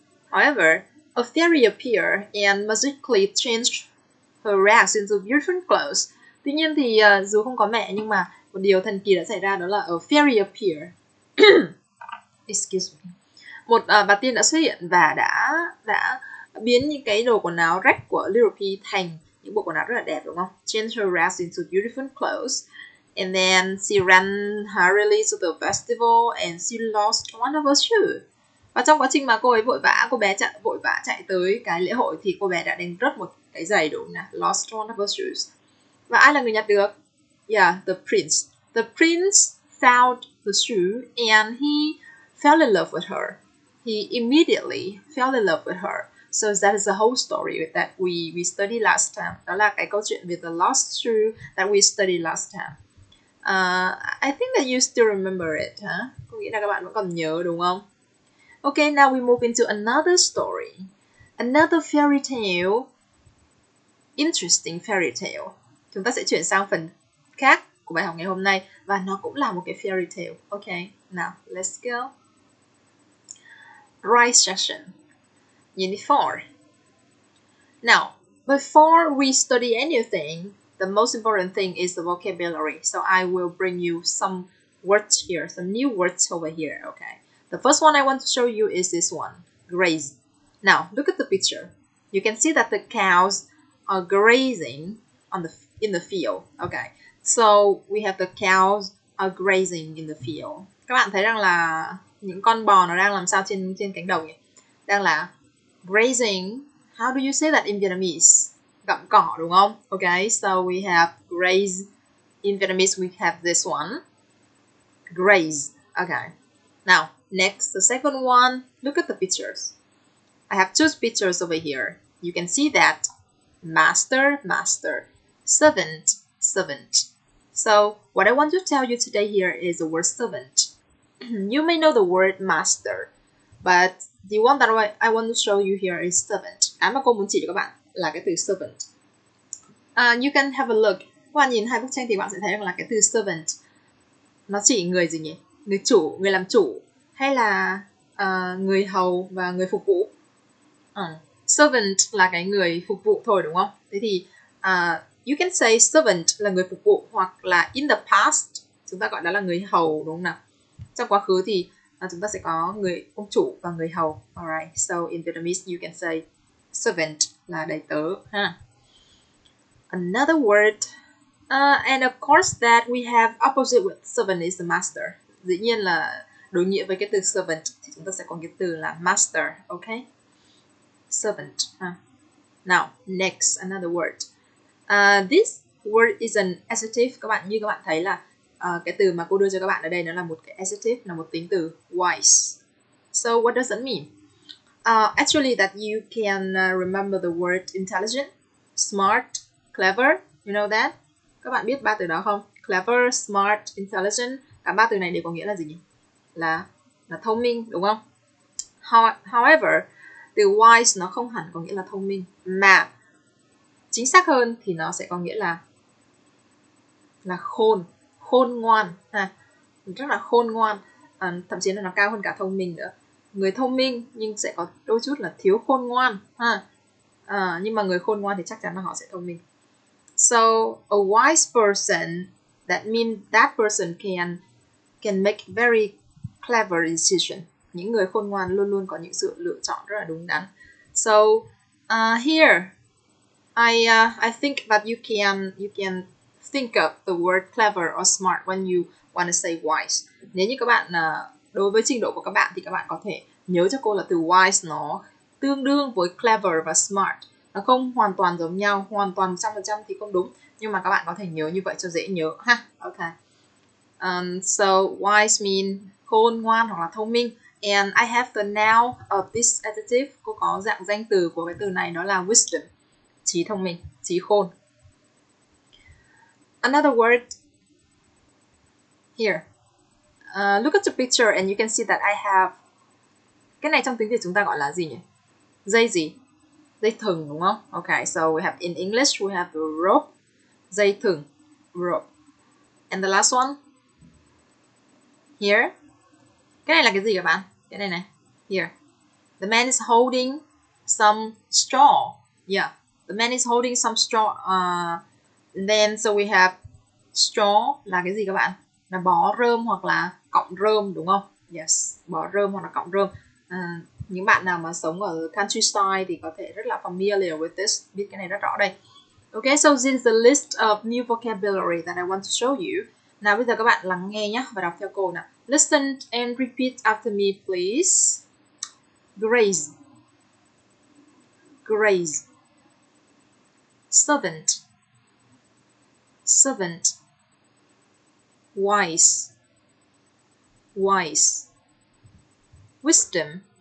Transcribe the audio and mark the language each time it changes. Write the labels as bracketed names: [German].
[English] However, a fairy appeared and magically changed her rags into beautiful clothes. [Vietnamese] Tuy nhiên thì dù không có mẹ nhưng mà một điều thần kỳ đã xảy ra, đó là [English] a fairy appeared. Excuse me. [Vietnamese] Một bà tiên đã xuất hiện và đã biến những cái đồ quần áo rách của Little P thành những bộ quần áo rất là đẹp đúng không? [English] Change her rags into beautiful clothes. And then she ran hurriedly to the festival and she lost one of her shoes. [Vietnamese] Và trong quá trình mà cô ấy cô bé vội vã chạy tới cái lễ hội thì cô bé đã đánh rớt một cái giày đúng không nào? [English] Lost one of her shoes. [Vietnamese] Và ai là người nhặt được? [English] Yeah, the prince. The prince found the shoe and he fell in love with her. he immediately fell in love with her. So that is the whole story that we studied last time. [Vietnamese] Đó là cái câu chuyện về [English] the lost shoe that we studied last time. I think that you still remember it, huh? [Vietnamese] Có nghĩa là các bạn vẫn còn nhớ đúng không? [English] Okay, now we move into another story. Another fairy tale. Interesting fairy tale. [Vietnamese] Chúng ta sẽ chuyển sang phần khác của bài học ngày hôm nay và nó cũng là một cái fairy tale. [English] Okay, now let's go. Write section. Unit 4. Now, before we study anything, the most important thing is the vocabulary. So I will bring you some words here, some new words over here, okay? The first one I want to show you is this one, graze. Now, look at the picture. You can see that the cows are grazing in the field, okay? So we have the cows are grazing in the field. [Vietnamese] Các bạn thấy rằng là những con bò nó đang làm sao trên cánh đồng nhỉ? Đang là grazing. [English] How do you say that in Vietnamese? [Vietnamese] Gặm cỏ đúng không? [English] Okay, so we have graze. In Vietnamese we have this one. Graze. Okay. Now, next, the second one. Look at the pictures. I have two pictures over here. You can see that master, master, servant, servant. So, what I want to tell you today here is the word servant. You may know the word master, but the one that I want to show you here is servant. [Vietnamese] Cái mà cô muốn chỉ cho các bạn là cái từ servant. [English] You can have a look. [Vietnamese] Các bạn nhìn hai bức tranh thì bạn sẽ thấy rằng là cái từ servant nó chỉ người gì nhỉ? Người chủ, người làm chủ, hay là người hầu và người phục vụ. Servant là cái người phục vụ thôi đúng không? Thế thì [English] you can say [Vietnamese] servant là người phục vụ, hoặc là [English] in the past [Vietnamese] chúng ta gọi đó là người hầu đúng không nào? Trong quá khứ thì chúng ta sẽ có ông chủ và người hầu. [English] Alright, so in Vietnamese you can say servant [Vietnamese] là đầy tớ ha. [English] Another word, and of course that we have opposite with servant is the master. [Vietnamese] Dĩ nhiên là đối nghĩa với cái từ servant thì chúng ta sẽ có cái từ là master, okay? [English] Servant. Now, next, another word. This word is an adjective. [Vietnamese] Như các bạn thấy là cái từ mà cô đưa cho các bạn ở đây nó là một cái adjective, là một tính từ wise. [English] So what does it mean? Actually that you can remember the word intelligent, smart, clever. You know that? [Vietnamese] Các bạn biết ba từ đó không? Clever, smart, intelligent. Cả ba từ này đều có nghĩa là gì nhỉ? Là thông minh, đúng không? However, từ wise nó không hẳn có nghĩa là thông minh, mà chính xác hơn thì nó sẽ có nghĩa là khôn ngoan ha. Rất là khôn ngoan, thậm chí là nó cao hơn cả thông minh nữa. Người thông minh nhưng sẽ có đôi chút là thiếu khôn ngoan ha. Nhưng mà người khôn ngoan thì chắc chắn là họ sẽ thông minh. [English] So a wise person, that means that person can make very clever decision. [Vietnamese] Những người khôn ngoan luôn luôn có những sự lựa chọn rất là đúng đắn. [English] So here I think that you can think of the word clever or smart when you want to say wise. [Vietnamese] Nếu như các bạn đối với trình độ của các bạn thì các bạn có thể nhớ cho cô là từ wise nó tương đương với clever và smart. Nó không hoàn toàn giống nhau, hoàn toàn 100% thì không đúng, nhưng mà các bạn có thể nhớ như vậy cho dễ nhớ ha. Okay. [English] So wise mean [Vietnamese] khôn ngoan hoặc là thông minh. [English] And I have the noun of this adjective. [Vietnamese] Cô có dạng danh từ của cái từ này, đó là wisdom, trí thông minh, trí khôn. [English] Another word here. Look at the picture and you can see that I have. [Vietnamese] Cái này trong tiếng Việt chúng ta gọi là gì nhỉ? Dây gì? Dây thừng đúng không? [English] Okay, so we have in English we have the rope, dây thừng, rope. And the last one here. [Vietnamese] Cái này là cái gì các bạn? Cái này này. [English] Here. The man is holding some straw. Yeah. The man is holding some straw. Then so we have [Vietnamese] straw là cái gì các bạn? Là bó rơm hoặc là cọng rơm đúng không? Yes, bó rơm hoặc là cọng rơm. Những bạn nào mà sống ở countryside thì có thể rất là [English] familiar with this, [Vietnamese] biết cái này rất rõ đây. [English] Okay, so this is the list of new vocabulary that I want to show you. [Vietnamese] Nào bây giờ các bạn lắng nghe nhé và đọc theo cô nào. [English] Listen and repeat after me, please. Graze, graze. Servant, servant. Wise, wise. Wisdom,